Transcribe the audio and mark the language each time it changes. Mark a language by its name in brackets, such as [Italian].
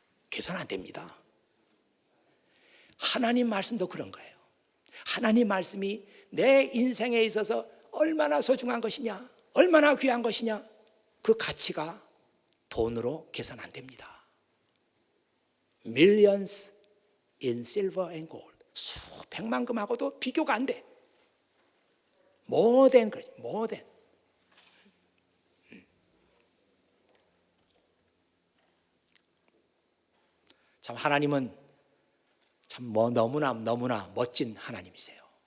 [Korean] 계산 안 됩니다. 하나님 말씀도 그런 거예요. 하나님 말씀이 내 인생에 있어서 얼마나 소중한 것이냐, 얼마나 귀한 것이냐, 그 가치가 돈으로 계산 안 됩니다. [English] Millions in silver and gold. [Korean] 수백만금하고도 비교가 안 돼. [English] More than. [Korean] 참 하나님은 참 너무나 멋진 하나님이세요.